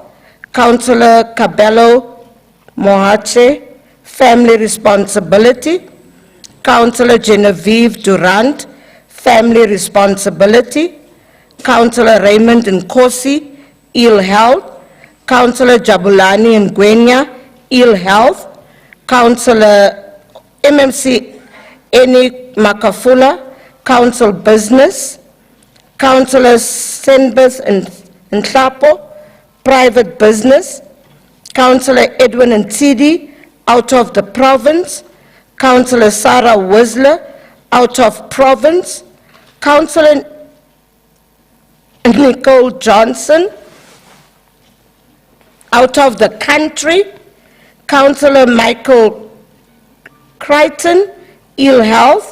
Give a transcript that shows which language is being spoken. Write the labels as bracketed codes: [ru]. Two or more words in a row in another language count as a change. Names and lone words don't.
[en] Councillor Cabello Mohache, family responsibility. Councillor Genevieve Durant, family responsibility. Councillor Raymond Nkosi, ill health. Councillor Jabulani Ngwenya, ill health. Councillor MMC Eni Makafula, council business. Councillor Senbeth Nhlapo, private business. Councillor Edwin Ntidi, out of the province. Councillor Sarah Whistler, out of province. Councillor Nicole Johnson, out of the country. Councillor Michael Crichton, ill health.